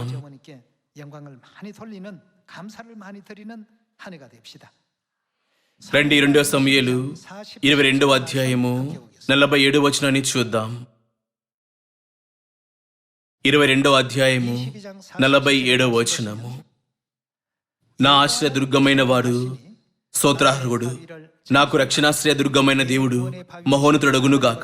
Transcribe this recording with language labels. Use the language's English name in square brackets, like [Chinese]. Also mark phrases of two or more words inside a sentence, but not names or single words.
[Korean] 어머니께 영광을 많이 돌리는 감사를 많이 드리는 한 해가 됩시다. [Telugu] రండి 2 సమూయేలు 22వ అధ్యాయము 47వ వచనాన్ని చూద్దాం. 22వ అధ్యాయము 47వ వచనము. నా ఆశ్రయ దుర్గమైన వాడు స్తోత్రార్హుడు, నాకు రక్షణాశ్రయ దుర్గమైన దేవుడు మహోన్నతుడగును గాక.